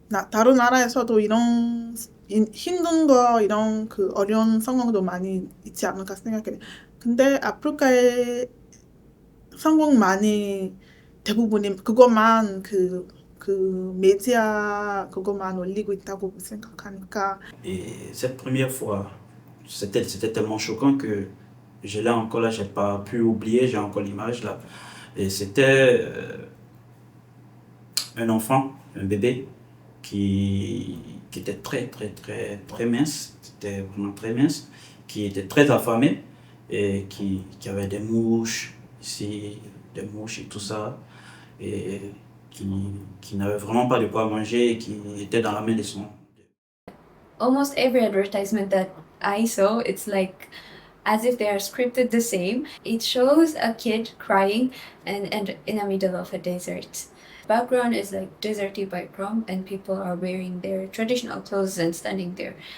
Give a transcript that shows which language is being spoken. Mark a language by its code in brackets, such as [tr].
[ko] 다른 나라에서도 이런 힘든 거 이런 그 어려운 상황도 많이 있지 않을까 생각해. 근데 아프리카의 상황 많이 대부분이 그것만 그 메디아 그것만 올리고 있다고 생각하니까. [fr] Et cette première fois, c'était tellement choquant que je l'ai encore là, j'ai pas pu oublier, j'ai encore l'image là. Et c'était un enfant, un bébé qui était très mince, c'était vraiment très mince, qui était très affamé et qui avait des mouches ici, des mouches et tout ça, et qui n'avait vraiment pas de quoi manger et qui était dans la main de son. [en] Almost every advertisement that I saw, it's like as if they are scripted the same. It shows a kid crying and in the middle of a desert. Background is like deserty background and people are wearing their traditional clothes and standing there.